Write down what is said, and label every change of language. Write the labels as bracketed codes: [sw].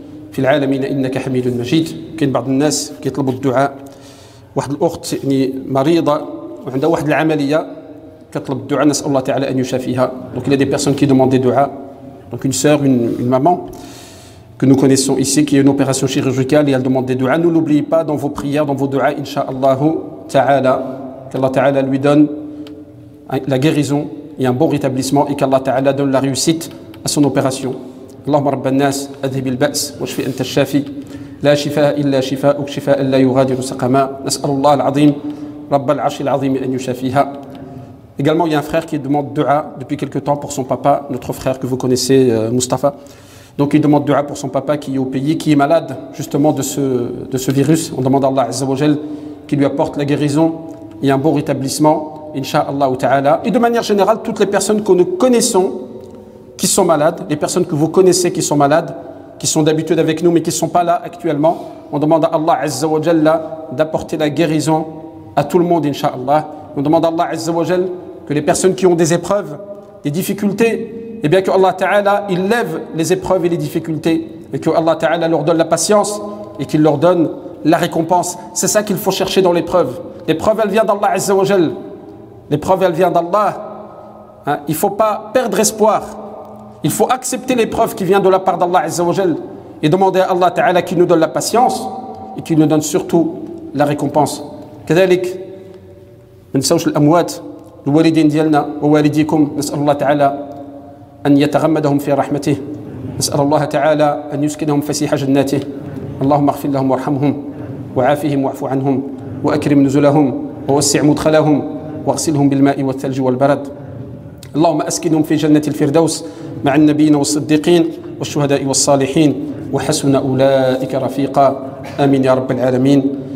[ar] في العالمين إنك حميد مجيد. كاين بعض الناس كيطلبوا الدعاء. واحد الأخت يعني مريضة وعندها واحد العملية كتطلب الدعاء، نسأل الله تعالى أن يشافيها. [fr] Donc il y a des personnes qui demandent des du'as. Donc une sœur, une maman que nous connaissons ici qui a une opération chirurgicale et elle demande des du'as. Ne l'oubliez pas dans vos prières, dans vos du'as, Inch'Allah ta'ala, qu'Allah ta'ala lui donne la guérison et un bon rétablissement et qu'Allah ta'ala donne la réussite à son opération. [ar] اللهم رب الناس أذهب البأس واشف أنت الشافي لا شفاء إلا شفاءك شفاء لا يغادر سقما نسأل الله العظيم رب العرش العظيم أن يشافيها. [fr] Également, il y a un frère qui demande dua depuis quelque temps pour son papa, notre frère que vous connaissez, Mustafa. Donc il demande dua pour son papa qui est au pays, qui est malade justement de ce virus. On demande à Allah Azza wa Jal qui lui apporte la guérison et un bon rétablissement, Inch'Allah ta'ala. Et de manière générale, toutes les personnes que nous connaissons qui sont malades, les personnes que vous connaissez qui sont malades, qui sont d'habitude avec nous mais qui ne sont pas là actuellement, on demande à Allah Azza wa Jalla d'apporter la guérison à tout le monde, Inch'Allah. On demande à Allah Azza wa Jalla que les personnes qui ont des épreuves, des difficultés, eh bien que Allah Ta'ala, il lève les épreuves et les difficultés et que Allah Ta'ala leur donne la patience et qu'il leur donne la récompense. C'est ça qu'il faut chercher dans l'épreuve. L'épreuve, elle vient d'Allah Azza wa Jalla. L'épreuve, elle vient d'Allah. Hein? Il ne faut pas perdre espoir. Il faut accepter l'épreuve qui vient de la part d'Allah Azza wa Jal et demander à Allah Ta'ala qui nous donne la patience et qui nous donne surtout la récompense. [ar] كذلك ما نساوش الأموات الوالدين ديالنا ووالديكم نسأل الله تعالى أن يتغمدهم في رحمته نسأل الله تعالى أن يسكنهم فسيح جناته اللهم اغفر لهم وارحمهم وعافهم واعف عنهم وأكرم نزلهم ووسع مدخلهم واغسلهم بالماء والثلج والبرد اللهم أسكنهم في جنة الفردوس مع النبيين والصديقين والشهداء والصالحين وحسن أولئك رفيقا آمين يا رب العالمين.